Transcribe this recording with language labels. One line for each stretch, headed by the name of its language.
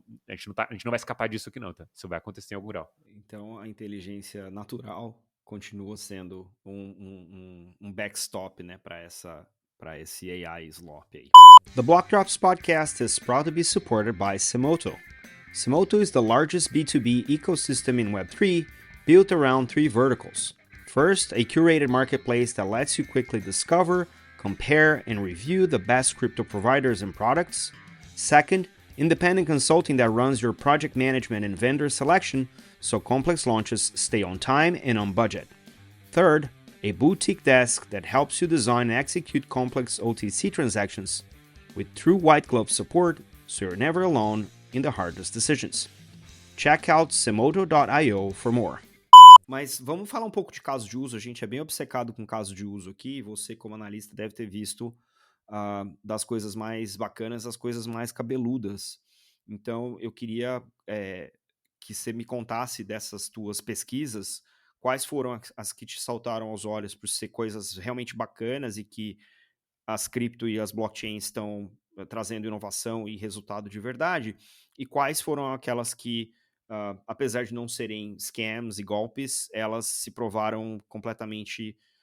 Portuguese: A gente não vai escapar disso aqui, não, tá? Isso vai acontecer em algum grau. Então a inteligência natural continua sendo um backstop, né, para esse AI slop aí.
English: The Block Drops podcast is proud to be supported by Simoto. Simoto is the largest B2B ecosystem in Web3 built around 3 verticals. First, a curated marketplace that lets you quickly discover, compare, and review the best crypto providers and products. Second, independent consulting that runs your project management and vendor selection so complex launches stay on time and on budget. Third, a boutique desk that helps you design and execute complex OTC transactions with true white glove support so you're never alone in the hardest decisions. Check out Simoto.io for more.
Portuguese: Mas vamos falar um pouco de caso de uso. A gente é bem obcecado com caso de uso aqui. Você, como analista, deve ter visto das coisas mais bacanas às coisas mais cabeludas. Então, eu queria que você me contasse dessas tuas pesquisas, quais foram as que te saltaram aos olhos por ser coisas realmente bacanas e que as cripto e as blockchains estão trazendo inovação e resultado de verdade, e quais foram aquelas que, apesar de não serem scams e golpes, elas se provaram completamente